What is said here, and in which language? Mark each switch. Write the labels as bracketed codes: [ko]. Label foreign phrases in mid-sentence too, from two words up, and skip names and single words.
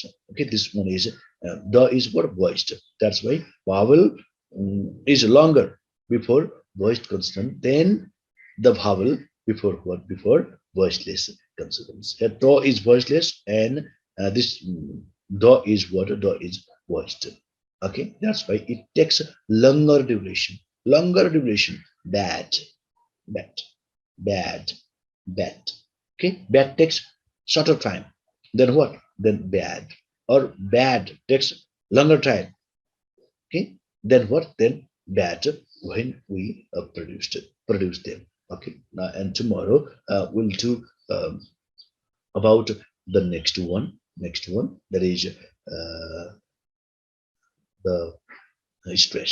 [en] Okay, this one is the is what voiced. That's why vowel is longer before voiced consonant than the vowel before what? Before voiceless consonants. Here, do is voiceless, and this do is what? Do is voiced. Okay, that's why it takes longer duration. Longer duration. Bad, bad, bad, bad. Okay, bad takes shorter time. Then what? Then bad. Or bad takes longer time. Okay, then what? Then bad when we produce them. Okay, now and tomorrow we'll do about the next one that is the stress.